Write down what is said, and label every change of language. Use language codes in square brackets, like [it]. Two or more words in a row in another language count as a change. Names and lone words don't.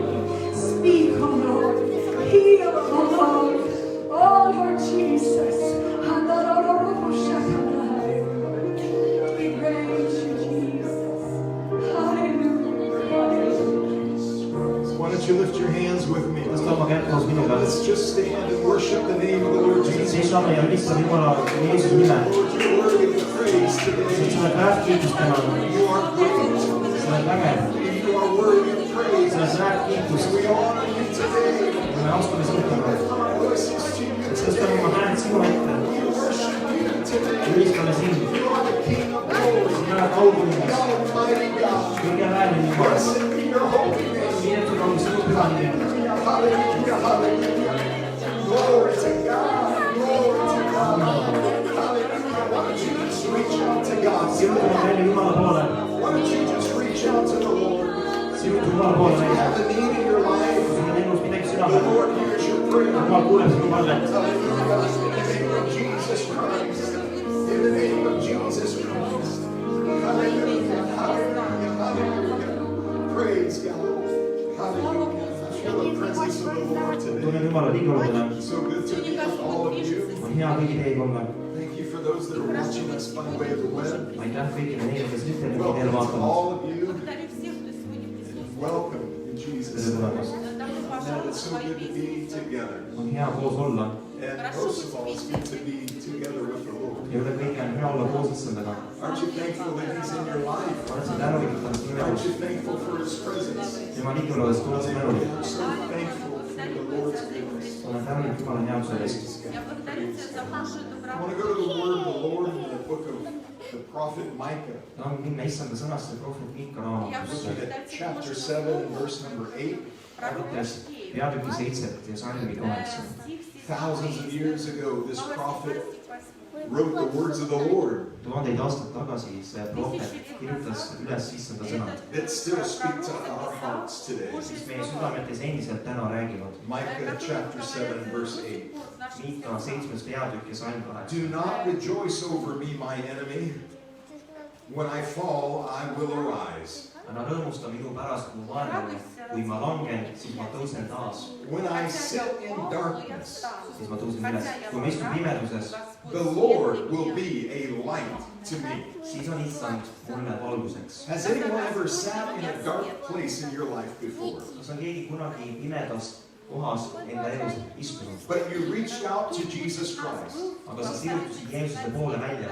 [en] Speak, oh Lord. Heal, oh Lord. Oh Lord Jesus. We praise you, Jesus. Hallelujah. Why don't you lift your hands with me? [et] kas tõmba kätt koos minuga? [en] Let's just stand and worship the name of the Lord Jesus. [et] Seisame ja ülistame Jumala Jeesuse nime. [en] Lord, you're worthy of praise today. [et] Sa oled väärt kiitust täna. [en] You are great. [et] Sa oled vägev. [en] You are worthy of praise. [et] Sa oled väärt kiitust. [en] We honor you today. [et] Ja me austame sind täna. [en] Lift our voices to you. [et] Tõstame oma häält sinu ette. [en] We worship you today. [et] Ülistame sind. [en] You are the King of glory. [et] Sina oled aukuningas. [en] Almighty God. [et] Kõige vääriline Jumal. [en] Blessed be your holy name. [et] Kiidetud on sinu püha nimi. [en] Hallelujah, hallelujah. Glory to God. Glory to God. Hallelujah. Why don't you just reach out to God? [et] Sirutame meile Jumala poole. [en] Why don't you just reach out to the Lord? [et] Sirutu Jumala poole [en] If you [et] meile. [en] have a need in your life, [et] Kui sul on elus midagi [en] the [et] südamel, [en] Lord hears your prayer. [et] Jumal kuuleb sinu palvet. [en] Hallelujah. In the name of Jesus Christ. In the name of Jesus Christ. Hallelujah. Hallelujah. Hallelujah. Praise God. Hallelujah. I feel the presence of the Lord [et] Tunnen [en] today. [et] Jumala liiguluda. [en] So good to be with all of you. [et] On hea kõigi teiega olla. [en] Thank you for those that are watching us by way of the web. [et] Aitäh kõigile neile, kes interneti teel [en] Welcome to [et] vaatavad. [en] all of you. [ru] Благодарю всех, кто сегодня присутствует. [en] Welcome in [et] Tere [en] Jesus' name. [et] tulemast. [ru] Добро [en] Man, [ru] пожаловать [en] it's [ru] в [en] so [ru] свои [en] good to [ru] песни. [en] be together. [et] On hea koos olla. [en] And most of all, it's good to be together with the Lord. [et] Ja üle kõige on hea olla koos Issandaga. [en] Aren't you thankful that He's in your life? [et] Oled sa tänulik, et ta on sinu [en] Aren't [et] elus. [en] you thankful for His presence? [et] Tema liiguludes tuled sa tänulik. [en] I'm so thankful for the Lord's goodness. [et] Olen tänulik Jumala headuse eest. [ru] Я благодарю Тебя за Божию [en] I [ru] доброту. [en] want to go to the word of the Lord in the book of the prophet Micah. [et] Tahan minna Issanda sõnasse prohvet Miika [ru] Я [et] raamatusse. [ru] хочу [en] Look [ru] читать [en] at chapter 7 and verse number 8. [et] Arvates peatüki 7 ja salmi 8. [en] Thousands of years ago, this prophet wrote the words of the Lord [et] Tuhandeid aastaid tagasi see prohvet kirjutas üles Issanda sõnad, [en] that still speak to our hearts today. [et] mis meie südametes endiselt täna räägivad. [en] Micah chapter 7 verse 8. [et] Miika 7. peatükk ja salm 8. [en] Do not rejoice over me, my enemy. When I fall, I will arise. [et] Ära rõõmusta minu pärast mu vaenlane, kui ma langen, siis ma tõusen taas. [en] When I sit in darkness, [et] Siis ma tõusen üles. Kui ma istun pimeduses, [en] the Lord will be a light to me. [et] siis on Issand mulle valguseks. [en] Has anyone ever sat in a dark place in your life before? [et] Kas on keegi kunagi pimedas kohas enda elus istunud? [en] But you reached out to Jesus Christ [et] Aga sa sirutasid Jeesuse poole välja